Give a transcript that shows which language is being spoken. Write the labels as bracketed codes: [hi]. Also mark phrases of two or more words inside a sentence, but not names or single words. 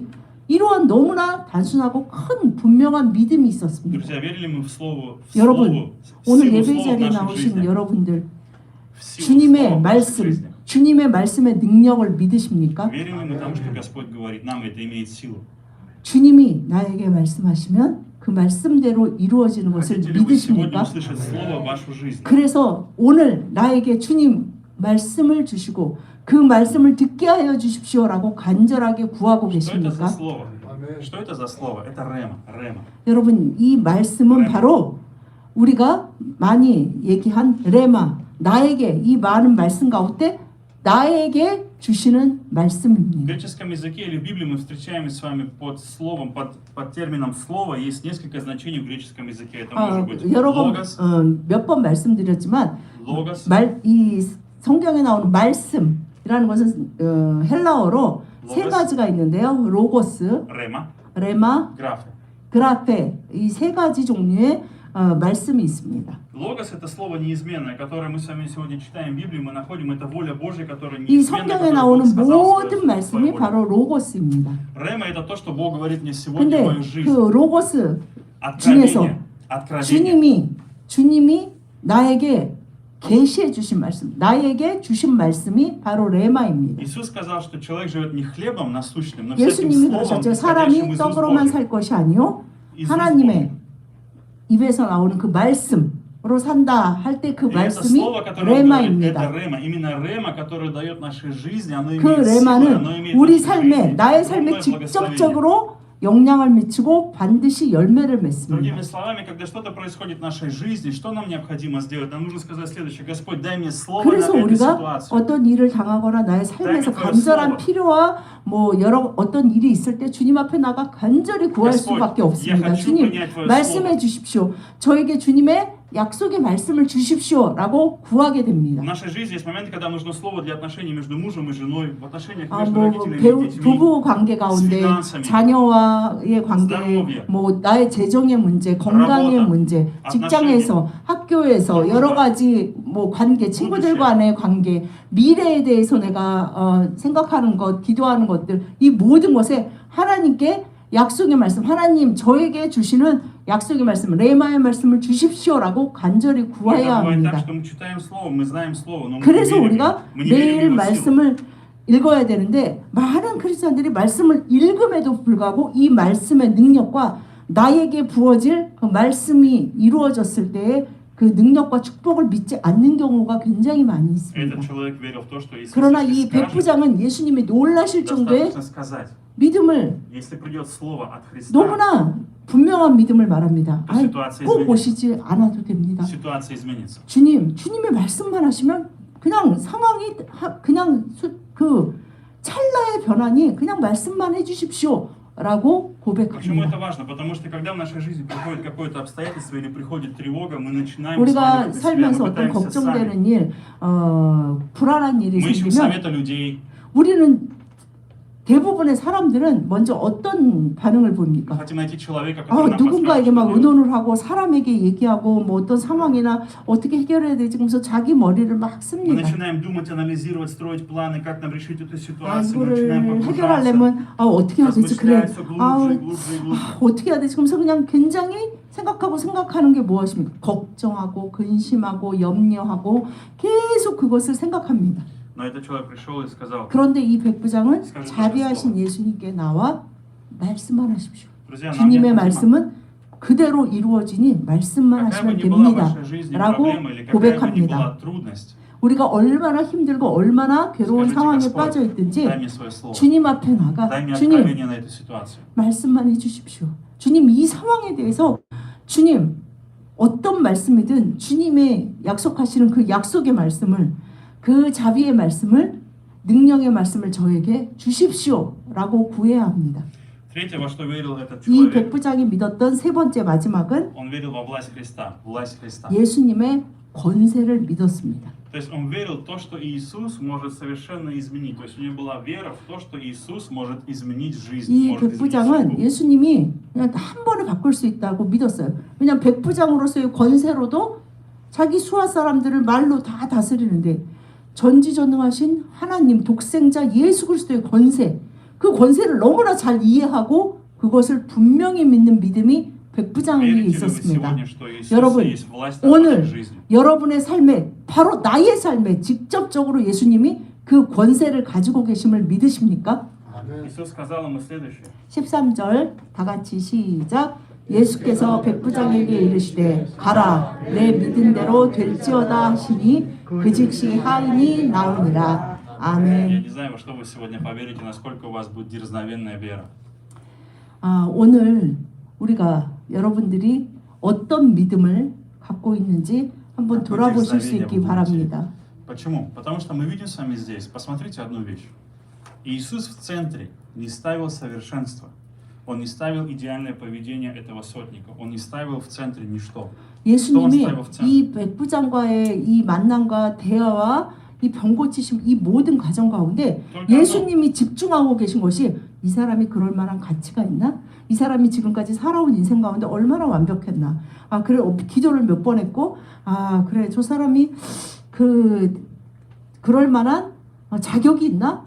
[ko] 이러한 너무나 단순하고 큰 분명한 믿음이 있었습니다. [ru] Друзья, верили мы в слово, в [ko] 여러분, [ru] слово, в [ko] 오늘 [ru] силу [ko] 예배 [ru] слова в [ko] 자리에 [ru] нашей [ko] 나오신 [ru] жизни. [ko] 여러분들 [ru] В силу [ko] 주님의 [ru] слова в нашей [ko] 말씀, [ru] жизни. [ko] 주님의 말씀의 능력을 믿으십니까? [ru] Верим ли мы тому, что Господь говорит, нам это имеет силу? [ko] 주님이 나에게 말씀하시면 그 말씀대로 이루어지는 것을 [ru] Хотите ли вы сегодня [ko] 믿으십니까? [ru] услышать слово в вашу жизнь? [ko] 그래서 오늘 나에게 주님 말씀을 주시고 그 말씀을 듣게 하여 주십시오라고 간절하게 구하고 [ru] Что это за [ko] 계십니까? [ru] слово? Что это за слово? Это рема. Рема. [ko] 여러분 이 말씀은 바로 우리가 많이 얘기한 레마 나에게 이 많은 말씀 가운데 나에게 주시는 [ru] В [ko] 말씀입니다. [ru] греческом языке или в Библии мы встречаем с вами под словом, под термином слово. Есть несколько значений в греческом языке. Это может быть [ko] 여러 번 [ru] логос, [ko] 몇 번 말씀드렸지만 [ru] logos, [ko] 이 성경에 나오는 말씀이라는 것은 헬라어로 세 로고스. 가지가 있는데요. 로고스, [ru] рема, [ko] 레마, [ru] графе. [ko] 그라페 이 세 가지 종류의 말씀이 있습니다. [ru] Логос это слово неизменное, которое мы с вами сегодня читаем в Библии, мы находим, это воля Божья, которая [ko] 이 [ru] неизменна, [ko] 성경에 [ru] которую Бог [ko] 나오는 [ru] сказал [ko] 모든 [ru] свою [ko] 말씀이 [ru] волю. [ko] 바로 로고스입니다. [ru] Рема это то, что Бог говорит мне сегодня в [ko] 근데 [ru] мою [ko] 그 [ru] жизнь. [ko] 로고스 [ru] Откровение. Откровение. [ko] 주님이 나에게 계시해 주신 말씀, 나에게 주신 말씀이 바로 레마입니다. [ru] Иисус сказал, что человек живет не хлебом насущным, но всяким [ko] 예수님이 [ru] словом, [ko] 그러셨죠. [ru] исходящим [ko] 사람이 [ru] из уст [ko] 떡으로만 [ru] Божьих. [ko] 살 것이 아니요 [ru] из уст [ko] 하나님의 [ru] Божьих. [ko] 입에서 나오는 그 말씀으로 산다 할 때 그 [ru] И это [ko] 말씀이 [ru] слово, которое он говорит, это [ko] 레마입니다. [ru] рема. Именно рема, которое дает нашей жизни, оно [ko] 그 [ru] имеет силу, оно [ko] 레마는 [ru] имеет [ko] 우리 [ru] нашей [ko] 삶에 [ru] жизни [ko] 나의 [ru] огромное [ko] 삶에 [ru] благословение. [ko] 직접적으로 영향을 미치고 반드시 열매를 맺습니다. [ru] Другими словами, когда что-то происходит в нашей жизни, что нам необходимо сделать? Нам нужно сказать следующее: Господь, дай мне слово на [ko] 그래서 [ru] эту [ko] 우리가 [ru] ситуацию. [ko] 어떤 일을 당하거나 나의 삶에서 [ru] дай мне [ko] 간절한 [ru] твое [ko] 필요와 뭐 여러 어떤 일이 있을 때 주님 앞에 나가 간절히 구할 [ru] Господь, [ko] 수밖에 [ru] я [ko] 없습니다. [ru] хочу [ko] 주님 [ru] принять твое [ko] 말씀해 [ru] слово. [ko] 주십시오. 저에게 주님의 약속의 말씀을 주십시오라고 구하게 [ru] В [ko] 됩니다. [ru] нашей жизни есть моменты, когда нужно слово для отношений между мужем и женой, в отношениях [ko] 아, [ru] между [ko] 뭐 [ru] родителями и детьми. [ko] 부부 관계 가운데 [ru] finanzami, [ko] 자녀와의 관계, [ru] здоровье, [ko] 뭐 나의 재정의 문제, 건강의 [ru] работа, [ko] 문제, 직장에서, 학교에서 [ru] дружба, [ko] 여러 가지 뭐 관계, 친구들과의 관계, 미래에 대해서 내가 생각하는 것, 기도하는 것들, 이 모든 것에 하나님께 약속의 말씀, 하나님 저에게 주시는 약속의 말씀, 레마의 말씀을 주십시오라고 간절히 구해야 [ru] Иногда бывает [ko] 합니다. [ru] так, что мы читаем слово, мы знаем слово, но мы не [ko] 그래서 [ru] верим, [ko] 우리가 [ru] мы не верим в [ko] 매일 [ru] его силу. [ko] 말씀을 읽어야 되는데 많은 크리스천들이 말씀을 읽음에도 불구하고 이 말씀의 능력과 나에게 부어질 그 말씀이 이루어졌을 때의 그 능력과 축복을 믿지 않는 경우가 굉장히 많이 있습니다. [ru] Этот человек верил в то, что если [ko] 그러나 [ru] если [ko] 이 [ru] скажет, [ko] 백부장은 예수님이 놀라실 정도의 [ru] достаточно сказать. [ko] 믿음을 [ru] Если придет слово от Христа, [ko] 너무나 분명한 믿음을 말합니다. 또 아니, [ru] 시итуация [ko] 꼭 [ru] изменится. [ko] 오시지 않아도 됩니다. [ru] ситуация изменится. [ko] 주님의 말씀만 하시면 그냥 상황이 그냥 그 찰나의 변환이 그냥 말씀만 해주십시오 라고 [ru] Почему это [ko] 고백합니다. [ru] важно? Потому что когда в нашей жизни приходит какое-то обстоятельство или приходит тревога, мы начинаем [ko] 우리가 [ru] смотреть на себя, [ko] 살면서 [ru] мы [ko] 어떤 [ru] пытаемся сами. [ko] 걱정되는 일, 불안한 일이 [ru] Мы ищем [ko] 생기면 [ru] совета людей, [ko] 우리는 대부분의 사람들은 먼저 어떤 반응을 [ru] мы [ko] 보입니까? [ru] хотим найти человека, который нам [ko] 누군가에게 [ru] подскажет, [ko] 막 [ru] что делать. [ko] 의논을 하고 사람에게 얘기하고 뭐 어떤 상황이나 어떻게 해결해야 되지 그러면서 자기 머리를 막 [ru] Мы [ko] 씁니다. [ru] начинаем думать, анализировать, строить планы, как нам решить эту [ko] 아, [ru] ситуацию. Мы начинаем [ko] 이거를 [ru] погружаться, [ko] 해결하려면 어떻게 해야 되지? 그래. [ru] размышлять все глубже и глубже и глубже. [ko] 어떻게 해야 되지? 그러면서 그냥 굉장히 생각하는 게 무엇입니까? 걱정하고 근심하고 염려하고 계속 그것을 생각합니다. [ru] Но этот человек пришел и сказал: [ko] 그런데 이 백부장은 [ru] скажи [ko] 자비하신 [ru] только слово. [ko] 예수님께 나와 말씀만 하십시오. [ru] Друзья, нам [ko] 주님의 [ru] необходимо, [ko] 말씀은 그대로 이루어지니 말씀만 [ru] какая бы [ko] 하시면 [ru] ни была в [ko] 됩니다. [ru] вашей жизни [ko] 라고 [ru] проблема или какая бы ни [ko] 고백합니다. [ru] была трудность, [ko] 우리가 얼마나 힘들고 얼마나 괴로운 [ru] Скажите, [ko] 상황에 [ru] Господь, [ko] 빠져 있든지 [ru] дай мне свое слово, [ko] 주님 앞에 나가 [ru] дай мне [ko] 주님 [ru] откровение на эту ситуацию. [ko] 말씀만 해주십시오. 주님 이 상황에 대해서 주님 어떤 말씀이든 주님의 약속하시는 그 약속의 말씀을 그 자비의 말씀을 능력의 말씀을 저에게 주십시오라고 구해야 합니다. [ru] Третье, во что верил этот [ko] 이 [ru] человек, [ko] 백부장이 믿었던 세 번째 마지막은 [ru] он верил во власть Христа, власть Христа. [ko] 예수님의 권세를 믿었습니다. [ru] То есть он верил в то, что Иисус может совершенно изменить. То есть у него была вера в то, что Иисус может изменить жизнь, [ko] 이 [ru] может изменить [ko] 백부장은 [ru] судьбу. [ko] 예수님이 그냥 한 번에 바꿀 수 있다고 믿었어요. 왜냐하면 백부장으로서의 권세로도 자기 수하 사람들을 말로 다 다스리는데 전지전능하신 하나님 독생자 예수 그리스도의 권세, 그 권세를 너무나 잘 이해하고 그것을 분명히 믿는 믿음이 백부장에게 [ru] Верите ли вы [ko] 있었습니다. [ru] сегодня, что Иисус [ko] 여러분, [ru] есть власть над [ko] 오늘 [ru] вашей жизнью? [ko] 여러분의 삶에 바로 나의 삶에 직접적으로 예수님이 그 권세를 가지고 계심을 믿으십니까? [ru] Иисус сказал ему следующее. [ko] 13절 다 같이 시작. 예수께서 백부장에게 이르시되 가라 내 믿은 대로 될지어다 하시니 그 즉시 하인이 나오니라. [ru] Я [ko] 아멘. [ru] не знаю, во что вы сегодня поверите, насколько у вас будет дерзновенная вера. [ko] 오늘 우리가 여러분들이 어떤 믿음을 갖고 있는지 한번 돌아보실 수 있기 바랍니다. [ru] Почему? Потому что мы видим с вами здесь, посмотрите одну вещь. Иисус в центре не ставил совершенство. Он не ставил идеальное поведение этого сотника. Он не ставил в центре ничто. [ko] 예수님이 이 백부장과의 이 만남과 대화와 이 병 고치심 이 모든 과정 가운데 예수님이 집중하고 계신 것이 이 사람이 그럴 만한 가치가 있나? 이 사람이 지금까지 살아온 인생 가운데 얼마나 완벽했나? 그래 기도를 몇 번 했고 그래 저 사람이 그럴 만한 자격이 있나?